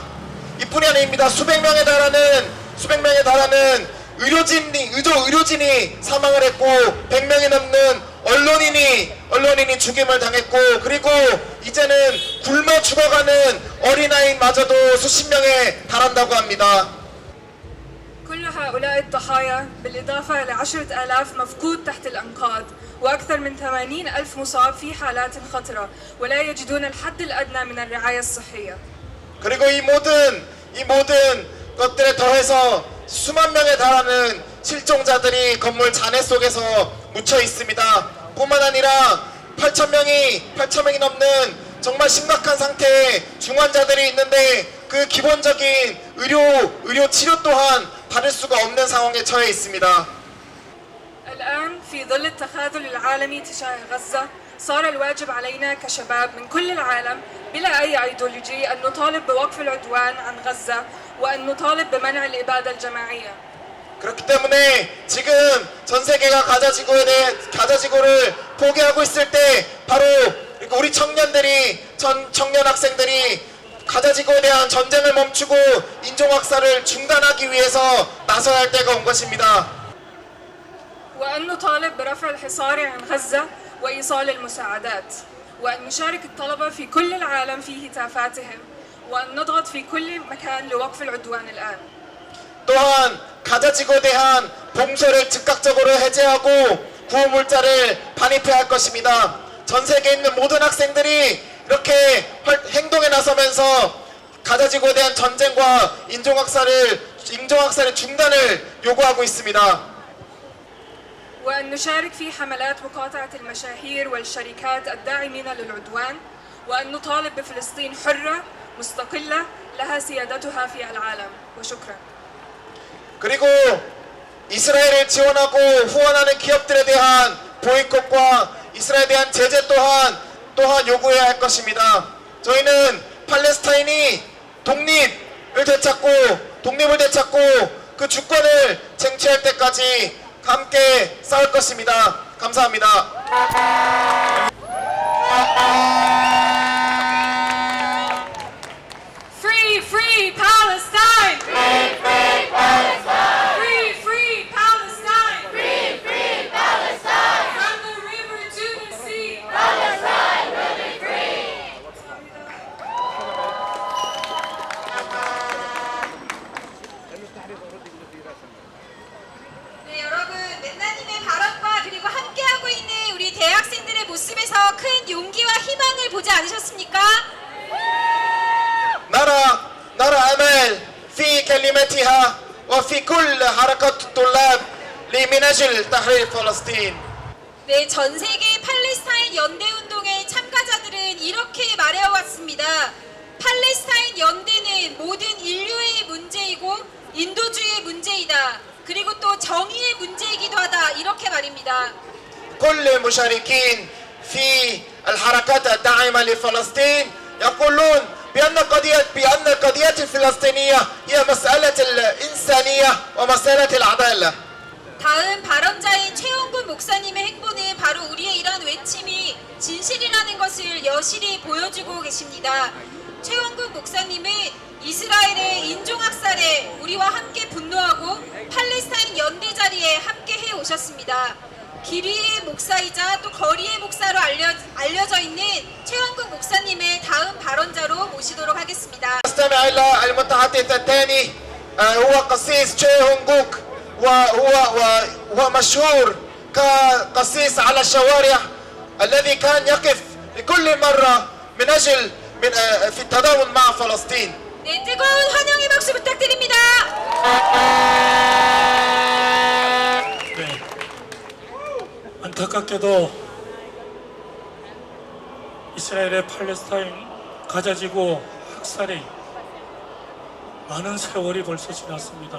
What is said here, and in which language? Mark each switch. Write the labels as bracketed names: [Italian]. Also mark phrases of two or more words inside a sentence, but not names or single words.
[Korean] 수백 명에 달하는 의료진이 사망을 했고 100명이 넘는 언론인이 죽임을 당했고 그리고 이제는 굶어 죽어가는 어린아이마저도 수십 명에 달한다고 합니다. [Arabic] كل هؤلاء الضحايا بالإضافة ل 10,000 مفقود تحت الأنقاض وأكثر من 80 ألف مصاب في حالات خطرة ولا يجدون الحد الأدنى من الرعاية الصحية. [Korean] 그리고 이 모든 것들에 더해서 수만 명에 달하는 실종자들이 건물 잔해 속에서 묻혀 있습니다. 뿐만 아니라 8,000명이 넘는 정말 심각한 상태의 중환자들이 있는데 그 기본적인 의료 치료 또한 받을 수가 없는 상황에 처해 있습니다. [Arabic] الآن في ظل التخاذل العالمي تجاه غزة صار الواجب علينا كشباب من كل العالم بلا أي أيديولوجية أن نطالب بوقف العدوان عن غزة وأن نطالب بمنع الإبادة الجماعية. [Korean] 그렇기 때문에 지금 전 세계가 가자 지구를 포기하고 있을 때 바로 우리 청년 학생들이 가자 지구에 대한 전쟁을 멈추고 인종학살을 중단하기 위해서 나서야 할 때가 온 것입니다. [Arabic] وأن نطالب برفع الحصار عن غزة وإيصال المساعدات وأن نشارك الطلبة في كل العالم في هتافاتهم وأن نضغط في كل مكان لوقف العدوان الآن. [Korean] 또한 가자 지구에 대한 봉쇄를 즉각적으로 해제하고 구호물자를 반입해야 할 것입니다. 전 세계에 있는 모든 학생들이 이렇게 행동에 나서면서 가자 지구에 대한 전쟁과 인종학살의 중단을 요구하고 있습니다. [Arabic] وأن نشارك في حملات مقاطعة المشاهير والشركات الداعمين للعدوان وأن نطالب بفلسطين حرة مستقلة لها سيادتها في العالم. وشكرا. [Korean] 그리고 이스라엘을 지원하고 후원하는 기업들에 대한 보이콧과 이스라엘에 대한 제재 또한 요구해야 할 것입니다. 저희는 팔레스타인이 독립을 되찾고 그 주권을 쟁취할 때까지 함께 싸울 것입니다. 감사합니다. [English] Free, free Palestine! Free, free Palestine! Free, free Palestine! Free, free Palestine! From the river to the sea! Palestine will be free! [Korean] 네, 여러분, 맨나님의 발언과 그리고 함께하고 있는 우리 대학생들의 모습에서 큰 용기와 희망을 보지 않으셨습니까? [Arabic] 나라 نرى أمل في كلمتها وفي كل حركات الطلاب من أجل تحرير فلسطين. [Korean] 네, 전 세계 팔레스타인 연대 운동의 참가자들은 이렇게 말해왔습니다. 팔레스타인 연대는 모든 인류의 문제이고 인도주의의 문제이다. 그리고 또 정의의 문제이기도 하다. 이렇게 말입니다. [Arabic] كل المشاركين في الحركات الداعمة لفلسطين يقولون بأن القضية الفلسطينية هي مسألة الإنسانية ومسألة العدالة. [Korean] 다음 발언자인 최원군 목사님의 행보는 바로 우리의 이러한 외침이 진실이라는 것을 여실히 보여주고 계십니다. 최원군 목사님은 이스라엘의 인종학살에 우리와 함께 분노하고 팔레스타인 연대 자리에 함께 해 오셨습니다. 길이의 목사이자 또 거리의 목사로 알려져 있는 최원국 목사님의 다음 발언자로 모시도록 하겠습니다. [Arabic] نستمع إلى المتحدث الثاني هو قسيس تشي هونغوك وهو مشهور كقسيس على الشوارع الذي كان يقف لكل مرة من أجل في التضامن مع فلسطين. [Korean] 네, 뜨거운 환영의 박수 부탁드립니다. 네. 안타깝게도 이스라엘의 팔레스타인 가자지구 학살이 많은 세월이 벌써 지났습니다.